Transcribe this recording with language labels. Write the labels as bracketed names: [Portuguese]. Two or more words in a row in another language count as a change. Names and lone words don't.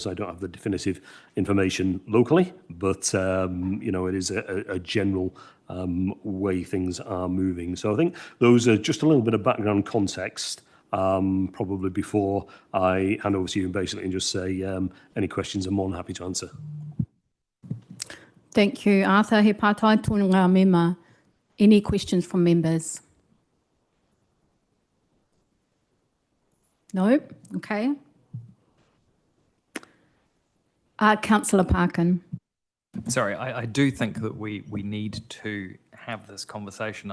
[English] I don't have the definitive information locally, but it is a general way things are moving. So I think those are just a little bit of background context, probably before I hand over to you and basically and just say any questions I'm more than happy to answer. Thank you, Arthur. [Māori] He pātai tōna ngā mema. [English] Any questions from members? No? Okay. Councillor Parkin. Sorry, I do think that we need to have this conversation.